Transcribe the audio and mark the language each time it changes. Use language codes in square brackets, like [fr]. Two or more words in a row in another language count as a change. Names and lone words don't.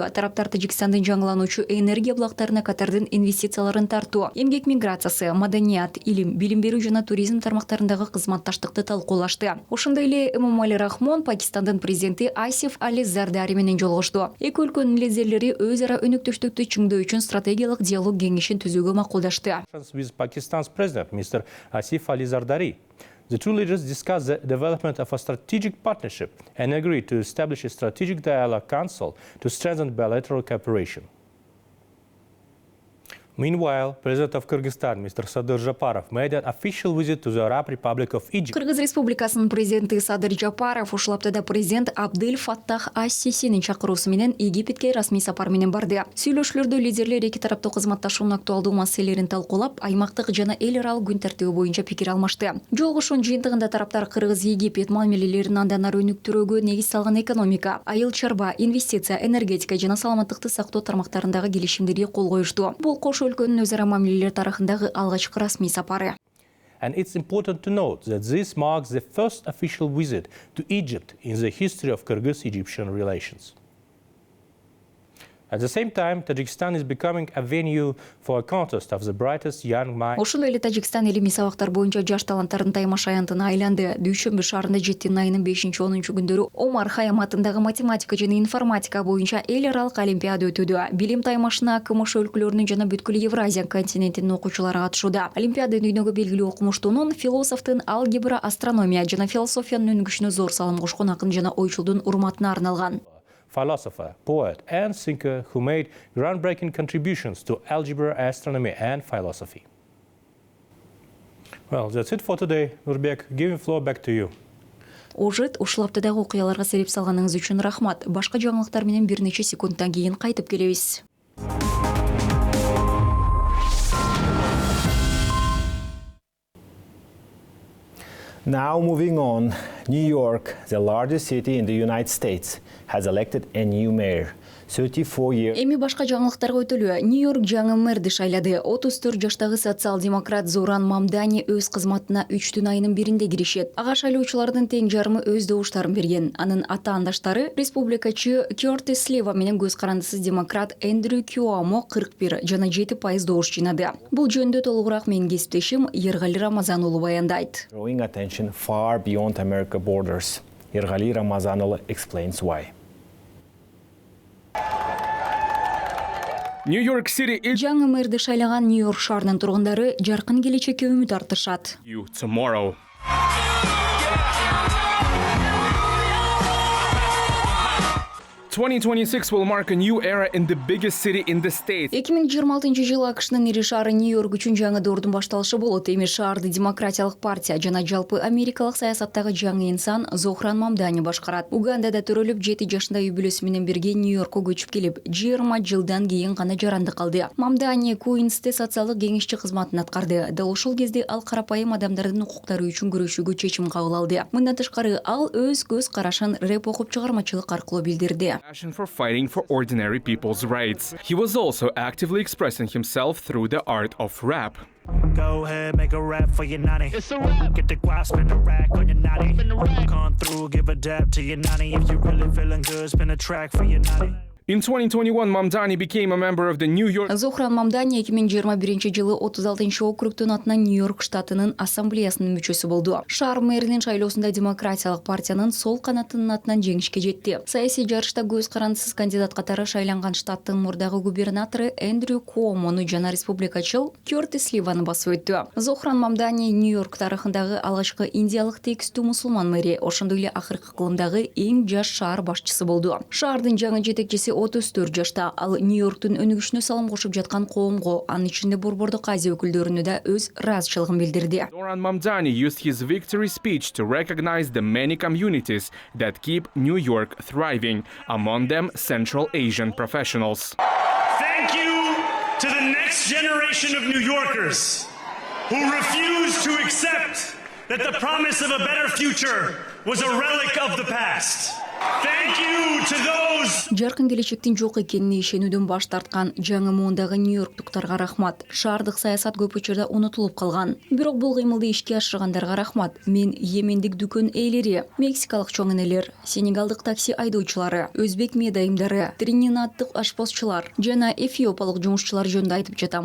[ky] Тараптар Тажикстандын жаңылануучу энергия булактарына Катардын инвестицияларын тартуу, эмгек миграциясы, маданият, илим, билим берүү жана туризм тармактарындагы кызматташтыкты талкуулашты. Ошондой эле Эмомали Рахмон Пакистандын президенти Асиф Али Зардари менен жолугушту. Эки өлкөнүн лидерлери өз ара өнөктөштүктү чыңдоо үчүн стратегиялык диалог кеңешин түзүүгө макулдашты. [en] with Pakistan's president, Mr. Asif Ali Zardari. The two leaders discussed the development of a strategic partnership and agreed to establish a strategic dialogue council to strengthen bilateral cooperation. Meanwhile, President of Kyrgyzstan, Mr. Sadir Japarov, made an official visit to the Arab Republic of Egypt. [ky] Кыргыз Республикасынын президенти Садыр Жапаров ушул аптада президент Абдель Фаттах ас-Сисинин чакыруусу менен Египетке расмий сапар менен барды. Сүйлөшүүлөрдө лидерлер эки тараптуу кызматташуунун актуалдуу маселелерин талкуулап, аймактык жана эл аралык күн тартиби боюнча пикир алмашты. Жолугушуунун жыйынтыгында тараптар Кыргыз-Египет мамилелерин андан ары өнүктүрүүгө негиз салган экономика, айыл чарба, инвестиция, энергетика жана саламаттыкты сактоо тармактарындагы келишимдерге кол коюшту. Бул кош өлкөнүн өз ара мамилелер тарыхындагы алгачкы расмий сапары. [en] And it's important to note that this marks the first official visit to Egypt in the history of Kyrgyz-Egyptian relations. At the same time, Tajikistan is becoming a venue for a contest of the brightest young minds. [ky] Ошондой эле Тажикстан илимий сабактар боюнча жаш таланттардын таймаш аянтына айланды. Дүйшөмбү шаарында 7 айынын 5-10 күндөрү Омар Хайям атындагы математика жана информатика боюнча эл аралык олимпиада өтүүдө. Билим таймашына КМШ өлкөлөрүнүн жана бүткүл Евразия континентинин окуучулары катышууда. Олимпиада дүйнөгө белгилүү окумуштуунун, философтун алгебра, астрономия жана философиянын өнүгүшүнө зор салым кошкон акын жана ойчулдун урматына арналган. [en] Philosopher, poet, and thinker who made groundbreaking contributions to algebra, astronomy, and philosophy. Well, that's it for today. Nurbek, giving floor back to you. [ky] Ожит ушул аптадагы окуяларга сереп салганыңыз үчүн рахмат. Башка жаңылыктар менен бир нече секундтан кийин кайтып келебиз. [en] Now moving on, New York, the largest city in the United States, has elected a new mayor. 34 years. [ky] Эми башка жаңылыктарга өтөлүү. Нью-Йорк жаңы мэрди шайлады. 34 жаштагы социал-демократ Зоран Мамдани өз кызматына 3 айынын биринде киришет. Ага шайлоочулардын тең жарымы өз добуштарын берген. Анын ата-андаштары республикачы Кёртис Слева менен көз карандысыз демократ Эндрю Кюамо 41 жана 7% добуш жыйнады. Бул жөнүндө толугураак менин кесиптешим Эргали Рамазан уулу баяндайт. [en] Drawing attention far beyond America's borders. Эргали Рамазан уулу explains why. New York City is [ky] Жаңы мэрди шайлаган Нью-Йорк шаарынын тургундары жаркын келечекке үмүт артышат. [en] you tomorrow. 2026 will mark a new era in the biggest city in the state. [ky] 2026 АКШнын ири шаары Нью-Йорк үчүн жаңы доордун башталышы болот. Эми шаарды демократиялык партия жана жалпы америкалык саясаттагы жаңы инсан Зохран Мамдани башкарат. Угандада төрөлүп 7 жашында үй-бүлөсү менен бирге Нью-Йоркко көчүп келип, 20 жылдан кийин гана жаранды калды. Мамдани Куинсте социалдык кеңешчи кызматын аткарды. Дал ошол кезде ал карапайым адамдардын укуктары үчүн күрөшүүгө чечим кабыл алды. Мындан тышкары ал өз көз карашын рэп окуп чыгармачылык аркылуу билдирди. [en] Passion for fighting for ordinary people's rights. He was also actively expressing himself through the art of rap. Go ahead, make a rap for your nanny. It's a rap. Get the guap, spin a rack on your nanny. Come through, give a dap to your nanny. If you really feeling good, spin a track for your nanny. In 2021, Mamdani became a member of the New York. [ky] Зохран Мамдани 2021 жылы 36 округтун атынан Нью-Йорк штатынын ассамблеясынын мүчөсү болду. Шаар мэринин шайлоосунда демократиялык партиянын сол канатынын атынан жеңишке жетти. Саясий жарышта көз карандысыз кандидат катары шайланган штаттын мурдагы губернатору Эндрю Куомону жана республикачыл Кёртис Ливаны басып өттү. Зохран Мамдани Нью-Йорк тарыхындагы алгачкы индиялык текстүү мусулман мэри, ошондой эле акыркы кылымдагы эң жаш шаар башчысы болду. Шаардын жаңы жетекчиси 34 жашта. Ал Нью-Йорктун өнүгүшүнө салым кошуп жаткан коомго, анын ичинде Борбордук Азия өкүлдөрүнө да өз ыраазычылыгын билдирди. [en] Zoran Mamdani used his victory speech to recognize the many communities that keep New York thriving, among them Central Asian professionals. Thank you to the next generation of New Yorkers who refuse to accept that the promise of a better future was a relic of the past. Thank you to those. [ky] Жаркын келечектин жок экенине ишенүүдөн баш тарткан жаңы муундагы Нью-Йорктуктарга рахмат. Шаардык саясат көп учурда унутулуп калган. Бирок бул кыймылды ишке ашыргандарга рахмат. Мен йемендик дүкөн ээлери, мексикалык чоң энелер, сенегалдык такси айдоочулары, өзбек медайымдары, тринидадтык ашпозчулар жана эфиопиялык жумушчулар жөнүндө айтып жатам.